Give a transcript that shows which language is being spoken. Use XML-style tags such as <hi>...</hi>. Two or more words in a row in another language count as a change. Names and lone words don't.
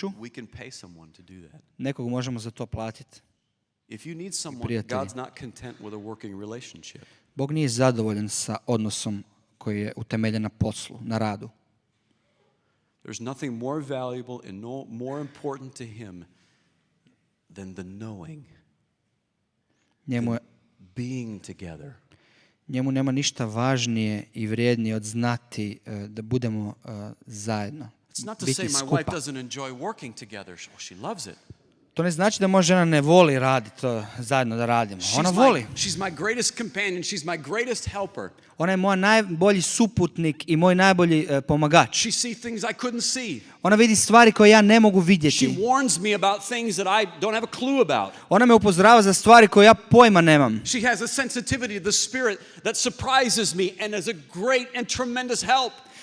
<en>we can pay someone to do that.</en> <hr>nekog možemo za to platiti.</hr> <en>If you need someone,</en> <hr>prijatelji.</hr> <en>God's not content with a working relationship.</en> <hr>Bog nije zadovoljan sa odnosom koji je utemeljen na poslu, na radu.</hr> <en>There's nothing more valuable and no more important to him than the knowing, being together.</en> <hr>Njemu nema ništa važnije i vrijednije od znati da budemo zajedno.</hr> <en>It's not to</en> <hr>Biti</hr> <en>say my</en> <hr>skupa.</hr> <en>wife doesn't enjoy working together. She loves it.</en> <hr>To ne znači da moja žena ne voli raditi to zajedno da radimo. Ona voli.</hr> <en>She's my greatest companion. She's my greatest helper.</en> <hr>Ona je moj najbolji suputnik i moj najbolji pomagač.</hr> <en>She sees things I couldn't see.</en> <hr>Ona vidi stvari koje ja ne mogu</hr> <en>She</en> <hr>vidjeti.</hr> <en>warns me about things that I don't have a clue about.</en> <hr>Ona me upozorava za stvari koje ja pojma nemam.</hr> <en>She has a sensitivity to the Spirit that surprises me and is a great and tremendous help.</en>